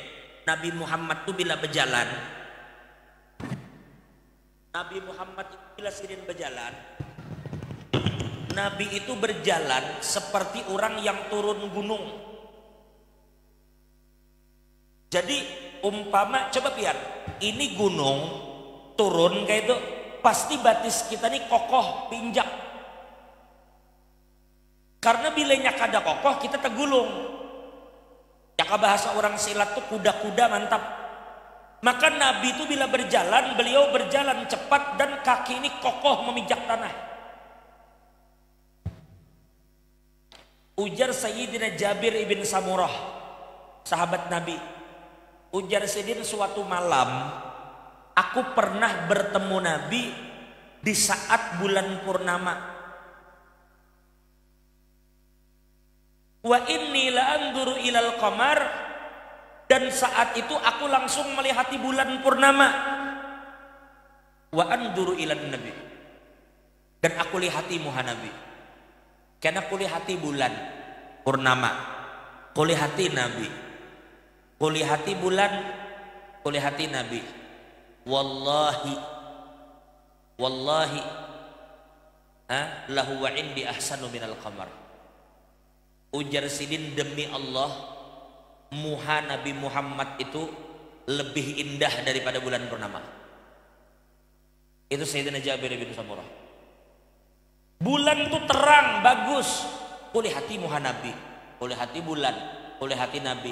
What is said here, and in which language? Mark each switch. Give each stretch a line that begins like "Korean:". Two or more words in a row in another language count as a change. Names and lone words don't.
Banjar: Nabi Muhammad itu bila berjalan, Nabi Muhammad itu bila sidin berjalan, Nabi itu berjalan seperti orang yang turun gunung. Jadi umpama, coba biar ini gunung turun kayak itu, pasti batis kita nih kokoh pinjak. Karena bilanya kada kokoh kita tergulung.
Indonesian: Ya bahasa orang silat tuh kuda-kuda mantap. Maka Nabi itu bila berjalan, beliau berjalan cepat dan kaki ini kokoh memijak tanah.
Banjar: Ujar Sayyidina Jabir ibn Samurah, sahabat Nabi. Ujar Sayyidina, suatu malam aku pernah bertemu Nabi di saat bulan purnama.
Arabic: وإني لأنظر إلى القمر,
Indonesian: dan saat itu aku langsung melihati bulan purnama.
Arabic: وأنظر إلى النبي,
Banjar: dan aku lihati muha Nabi. Karena aku lihati bulan purnama, aku lihati Nabi, aku lihati bulan, aku lihati Nabi.
Arabic: والله لهو وعندي أحسن من القمر.
Banjar: Ujar sidin,
Indonesian: demi Allah
Banjar: muha Nabi Muhammad itu lebih indah daripada bulan purnama.
Indonesian: Itu Sayyidina Jabir bin Samurah.
Banjar: Bulan itu terang bagus, oleh hati muha Nabi, oleh hati bulan, oleh hati Nabi.